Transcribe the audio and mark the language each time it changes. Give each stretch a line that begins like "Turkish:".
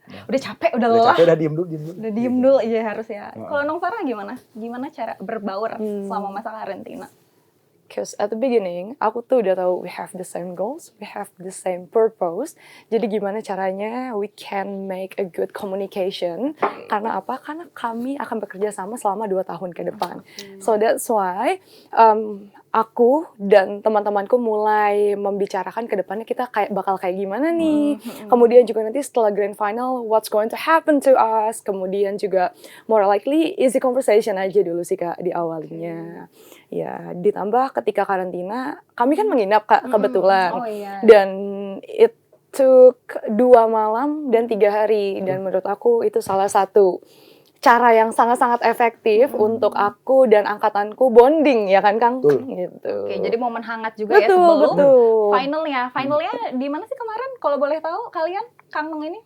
Indonesian: Udah capek, udah Udah lelah. capek, udah diem dulu. Udah diem dulu aja harus ya. Kalau Nong Farah gimana? Gimana cara berbaur selama masa karantina?
English: Because at the beginning,
Indonesian: aku tuh udah tahu
English: we have the same goals, we have the same purpose.
Indonesian: Jadi gimana caranya
English: we can make a good communication.
Indonesian: Karena apa? Karena kami akan bekerja sama selama 2 tahun ke depan.
English: So that's why
Indonesian: aku dan teman-temanku mulai membicarakan ke depannya kita bakal kayak gimana nih. Kemudian juga nanti setelah
English: grand final, what's going to happen to us.
Indonesian: Kemudian juga
English: more likely easy conversation
Indonesian: aja dulu sih Kak di awalnya. Ya, ditambah ketika karantina, kami kan menginap Kak kebetulan. Oh, iya. Dan
English: it took
Indonesian: 2 malam dan 3 hari. Dan menurut aku itu salah satu cara yang sangat-sangat efektif untuk aku dan angkatanku bonding ya kan Kang? Betul. Gitu. Oke, jadi momen hangat juga ya Betul, sebelum betul. finalnya. Finalnya di mana sih kemarin? Kalau boleh tahu kalian, Kang Nong ini?